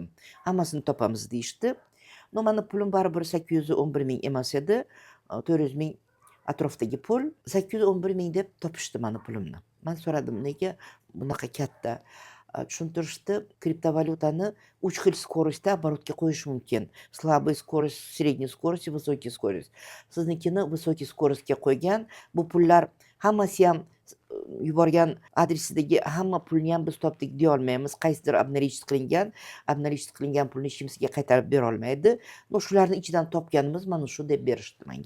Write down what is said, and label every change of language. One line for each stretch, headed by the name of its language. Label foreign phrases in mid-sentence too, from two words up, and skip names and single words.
Uzbek: Hammasini topamiz deyishdi. No, meni pulim baribir 811,000 emas edi. 400,000 atrofdagi pul. 811,000 deb topishdi meni pulimni. Men so'radim, nega bunaqa katta? Tushuntirishdi, kriptovalyutani 3 xil
Russian: скоростda оборотga
Uzbek: qo'yish mumkin.
Russian: Слабый скорость, средний скорость и высокий скорость.
Uzbek: Siznikini
Russian: высокий скоростga
Uzbek: qo'ygan. Bu pullar hammasi ham yuborgan adresidagi hamma pulni ham biz topdik deya olmaymiz. Qaysidir obналичить qilingan pulni hech kim sizga qaytarib bera olmaydi. Shularni ichidan topganimiz mana shu deb berishdi menga.